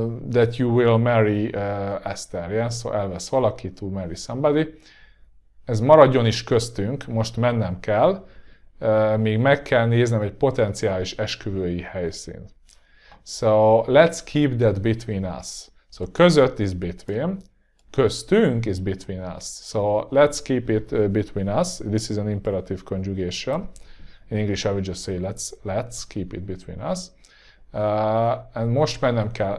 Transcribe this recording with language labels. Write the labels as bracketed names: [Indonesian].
[English] That you will marry Esther. Yeah? So [Hungarian] elvesz valaki, [English] to marry somebody. [Hungarian] Ez maradjon is köztünk, most mennem kell, még meg kell néznem egy potenciális esküvői helyszínt. [English] So let's keep that between us. So között is between, köztünk is between us. So let's keep it between us. This is an imperative conjugation. In English I would just say let's keep it between us. And [Hungarian] most mennem kell.